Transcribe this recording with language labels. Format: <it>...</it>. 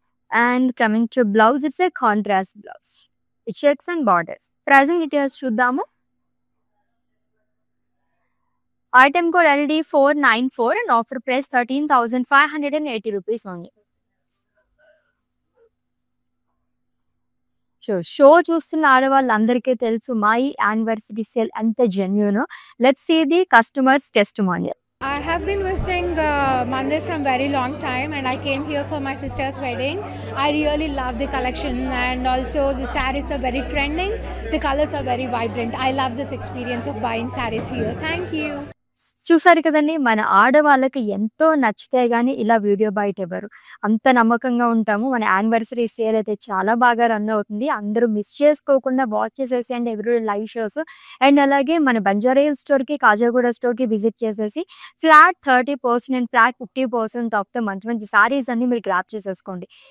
<en>And coming to blouse, it's a contrast blouse. It checks and borders. Pricing details</en> <te>చూద్దాము.</te> <en>Item code LD 494 and offer price 13,580 rupees only.</en> <te>Show చూస్తున్న ఆడవాళ్ళందరికీ తెలుసు మా ఈ anniversary sale ఎంత genuine.</te> <en>Let's see the customers testimonial. I have been visiting Mandir from very long time and I came here for my sister's wedding. I really love the collection and also the sarees are very trending. The colors are very vibrant. I love this experience of buying sarees here. Thank you.</en> <te>చూసారు కదండి, మన ఆడవాళ్ళకి ఎంతో నచ్చితే గానీ ఇలా video బయట ఇవ్వరు, అంత నమ్మకంగా ఉంటాము. మన యానివర్సరీ సేల్ అయితే చాలా బాగా రన్ అవుతుంది. అందరూ మిస్ చేసుకోకుండా వాచ్ చేసేసి and every live shows. And అలాగే మన బంజారా హిల్స్ స్టోర్ కి, కాజాగూడ స్టోర్ కి విజిట్ చేసేసి ఫ్లాట్ 30% అండ్ ఫ్లాట్ 50% ఆఫ్ తో మంచి మంచి సారీస్ అన్ని మీరు గ్రాప్ చేసేసుకోండి.</te>